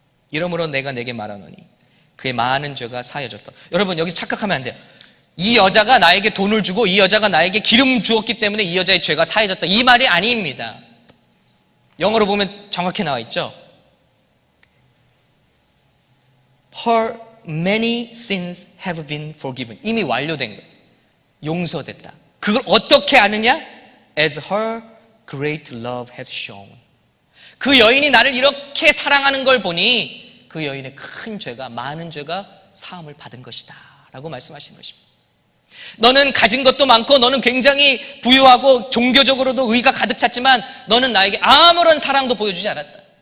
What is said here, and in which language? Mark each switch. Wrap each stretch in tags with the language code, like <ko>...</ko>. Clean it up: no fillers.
<ko>이러므로 내가 내게 말하노니 그의 많은 죄가 사여졌다. 여러분, 여기 착각하면 안 돼요. 이 여자가 나에게 돈을 주고 이 여자가 나에게 기름 주었기 때문에 이 여자의 죄가 사여졌다, 이 말이 아닙니다. 영어로 보면 정확히 나와 있죠.</ko> <en>Her many sins have been forgiven.</en> <ko>이미 완료된 거예요. 용서됐다. 그걸 어떻게 아느냐?</ko> <en>As her great love has shown.</en> <ko>그 여인이 나를 이렇게 사랑하는 걸 보니 그 여인의 큰 죄가, 많은 죄가 사함을 받은 것이다 라고 말씀하시는 것입니다. 너는 가진 것도 많고 너는 굉장히 부유하고 종교적으로도 의가 가득 찼지만 너는 나에게 아무런 사랑도 보여주지 않았다.</ko>